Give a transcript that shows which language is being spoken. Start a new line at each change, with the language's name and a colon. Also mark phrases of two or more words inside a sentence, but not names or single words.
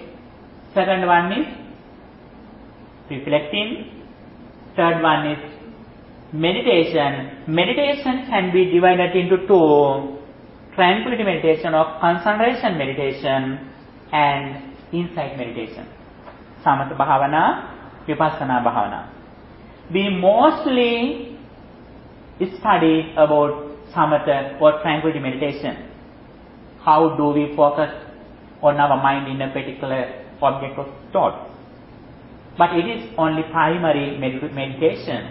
English: Second one is reflecting. Third one is meditation. Meditation can be divided into two: tranquility meditation or concentration meditation and insight meditation.
Pali: Samatha bhavana, vipassana bhavana.
English: We mostly study about samatha or tranquility meditation. How do we focus on our mind in a particular object of thought? But it is only primary meditation.